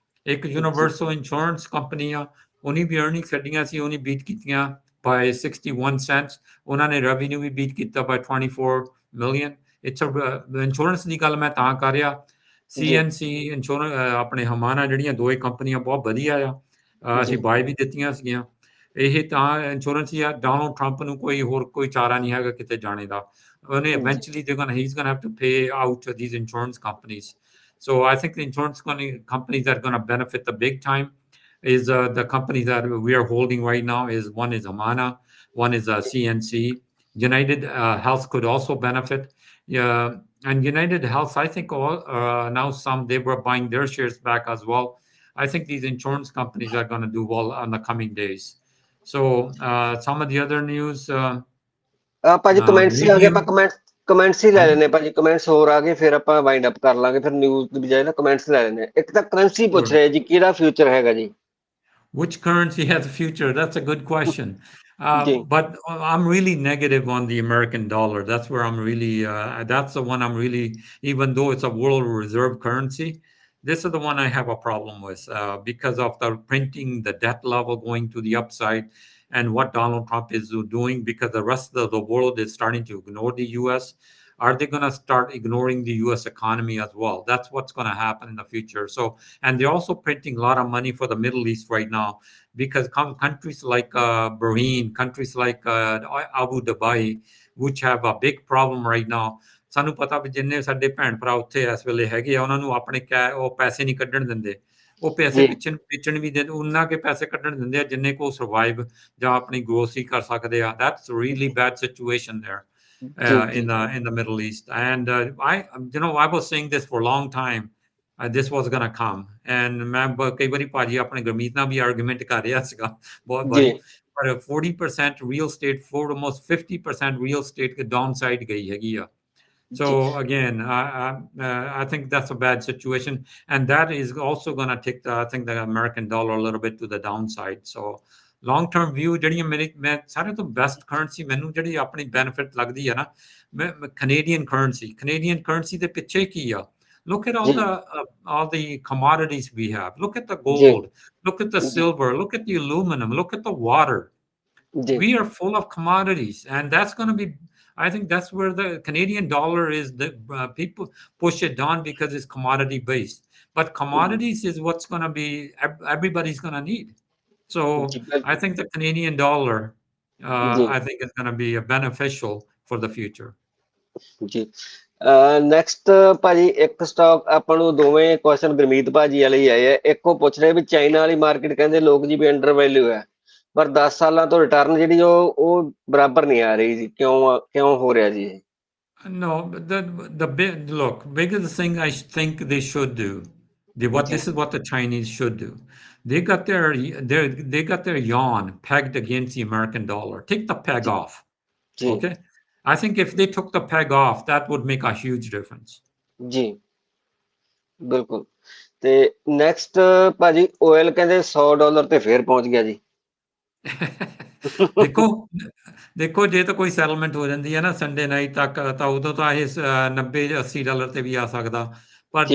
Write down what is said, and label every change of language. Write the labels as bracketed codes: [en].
[pa] ਇੱਕ universal insurance company ਆ, ਉਹਨੇ ਵੀ ਅਰਨਿੰਗਸ ਕੱਢੀਆਂ ਸੀ, ਉਹਨੇ ਬੀਟ ਕੀਤੀਆਂ [en] by 61 cents। [pa] ਉਹਨਾਂ ਨੇ ਰੈਵਨਿਊ ਵੀ ਬੀਟ ਕੀਤਾ [en] by 24 million। [pa] ਇੰਸ਼ੋਰੈਂਸ ਦੀ ਗੱਲ ਮੈਂ ਤਾਂ ਕਰ ਰਿਹਾ, CNC ਇੰਸ਼ੋਰੈਂਸ ਆਪਣੇ ਹਮਾਨਾ ਜਿਹੜੀਆਂ ਦੋਏ ਕੰਪਨੀਆਂ ਬਹੁਤ ਵਧੀਆ ਆ, ਅਸੀਂ ਬਾਈ ਵੀ ਦਿੱਤੀਆਂ ਸੀਗੀਆਂ। ਇਹ ਤਾਂ ਇੰਸ਼ੋਰੈਂਸ ਹੀ ਆ। ਡੋਨਾਲਡ ਟਰੰਪ ਨੂੰ ਕੋਈ ਚਾਰਾ ਨਹੀਂ ਹੈਗਾ ਕਿਤੇ ਜਾਣੇ ਦਾ, ਉਹਨੇ [en] eventually he's going to have to pay out these insurance companies। So I think the insurance companies that are going to benefit the big time is the companies that we are holding right now one is Amana, one is CNC. United Health could also benefit. And United Health, I think now they were buying their shares back as well. I think these insurance companies are going to do well on the coming days. So some of the other news, [pa] ਭਾਜੀ comments ਹੀ ਆ ਗਏ, ਆਪਾਂ [en] medium, [pa] comments ਹੀ ਲੈ ਲੈਣੇ ਭਾਜੀ, comments ਹੋਰ ਆ ਗਏ, ਫਿਰ ਆਪਾਂ ਵਾਈਂਡ ਅਪ ਕਰ ਲਾਂਗੇ, ਫਿਰ ਨਿਊਜ਼ ਦੀ ਬਜਾਏ ਨਾ ਕਮੈਂਟਸ ਲੈ ਲੈਣੇ। ਇੱਕ ਤਾਂ ਕਰੰਸੀ ਪੁੱਛ [en] sure. [pa] ਰਿਹਾ ਜੀ, ਕਿਹੜਾ ਫਿਊਚਰ ਹੈਗਾ ਜੀ? [en] Which currency has a future? That's a good question. [pa] ਜੀ [en] But I'm really negative on the American dollar. That's where I'm really, that's the one I'm really, even though it's a world reserve currency, this is the one I have a problem with because of the printing, the debt level going to the upside, and what Donald Trump is doing, because the rest of the world is starting to ignore the US. Are they going to start ignoring the US economy as well? That's what's going to happen in the future. So, and they're also printing a lot of money for the Middle East right now, because countries like Bahrain, countries like Abu Dhabi, which have a big problem right now. [pa] ਸਾਨੂੰ ਪਤਾ ਵੀ ਜਿੰਨੇ ਸਾਡੇ ਭੈਣ ਭਰਾ ਉੱਥੇ ਇਸ ਵੇਲੇ ਹੈਗੇ ਆ, ਉਹਨਾਂ ਨੂੰ ਆਪਣੇ ਉਹ ਪੈਸੇ ਨਹੀਂ ਕੱਢਣ ਦਿੰਦੇ। ਉਹ ਪੈਸੇ ਜੀ ਪਿੱਛਣ ਵੀ ਦਿੰਦੇ, ਉਹਨਾਂ ਕੇ ਪੈਸੇ ਕੱਢਣ ਦਿੰਦੇ ਆ ਜਿੰਨੇ ਕੋ ਸਰਵਾਈਵ ਜਾਂ ਆਪਣੀ ਗਰੋਸਰੀ ਕਰ ਸਕਦੇ ਆ। [en] That's a really bad situation there [pa] ਜੀ [en] in [pa] ਜੀ [en] the Middle East. And I was saying this for a long time. This was going to come. [pa] And ਮੈਂ ਕਈ ਵਾਰੀ ਭਾਜੀ ਆਪਣੇ ਗੁਰਮੀਤ ਨਾਲ ਵੀ ਆਰਗੂਮੈਂਟ ਕਰ ਰਿਹਾ ਸੀਗਾ ਬਹੁਤ ਜੀ ਵਾਰੀ, ਪਰ [en] 40% real estate, for almost 50% real estate downside [pa] ਗਈ ਹੈਗੀ ਆ। [en] So [pa] ਜੀ [en] again, I think that's a bad situation, and that is also going to take I think the American dollar a little bit to the downside. So long term view, [pa] ਜਿਹੜੀਆਂ ਮੈਂ ਸਾਰੇ ਤੋਂ best currency ਮੈਨੂੰ ਜਿਹੜੀ ਆਪਣੀ benefit ਲੱਗਦੀ ਹੈ ਨਾ, Canadian currency ਦੇ ਪਿੱਛੇ ਕੀ ਆ? [en] Look at [pa] ਜੀ [en] all the commodities we have. Look at the [pa] ਜੀ [en] gold. Look at the [pa] ਜੀ [en] silver. Look at the aluminum. Look at the water. [pa] ਜੀ [en] We are full of commodities, and that's going to be, I think that's where the Canadian dollar is. The people push it down because it's commodity based, but commodities is what's going to be everybody's going to need. So [pa] ਜੀ [en] I [pa] ਬਿਲਕੁਲ [en] think the Canadian dollar, [pa] ਜੀ [en] I think is going to be beneficial for the future. [pa] ਜੀ next ਭਾਜੀ, ਇੱਕ stock ਆਪਾਂ ਨੂੰ ਦੋਵੇਂ question Gurmeet ਭਾਜੀ ਵਾਲੇ ਹੀ ਆਏ ਆ। ਇੱਕ ਉਹ ਪੁੱਛ ਰਹੇ ਵੀ ਚਾਈਨਾ ਵਾਲੀ ਮਾਰਕੀਟ ਕਹਿੰਦੇ ਲੋਕ ਜੀ ਵੀ ਅੰਡਰ ਵੈਲਿਊ ਹੈ, ਪਰ 10 ਸਾਲਾਂ ਤੋਂ ਰਿਟਰਨ ਜਿਹੜੀ ਉਹ ਬਰਾਬਰ ਨਹੀਂ ਆ ਰਹੀ ਜੀ, ਕਿਉਂ ਹੋ ਰਿਹਾ ਜੀ ਇਹ? [en] No, but look, biggest thing I think they should do. [pa] ਜੀ [en] This is what the Chinese should do. They got their yuan pegged against the American dollar. Take the peg [pa] ਜੀ [en] off. [pa] ਜੀ [en] Okay. I think if they took the peg off, that would make a huge difference. [pa] ਜੀ ਬਿਲਕੁਲ। ਤੇ next ਭਾਜੀ, oil ਕਹਿੰਦੇ $100 ਤੇ ਫੇਰ ਪਹੁੰਚ ਗਿਆ ਜੀ। ਦੇਖੋ ਦੇਖੋ ਜੇ ਤਾਂ ਕੋਈ ਸੈਟਲਮੈਂਟ ਹੋ ਜਾਂਦੀ ਹੈ ਨਾ ਸੰਡੇ ਨਾਈਟ ਤੱਕ, ਤਾਂ ਉਦੋਂ ਤਾਂ ਇਹ $90-80 ਤੇ ਵੀ ਆ ਸਕਦਾ, ਪਰ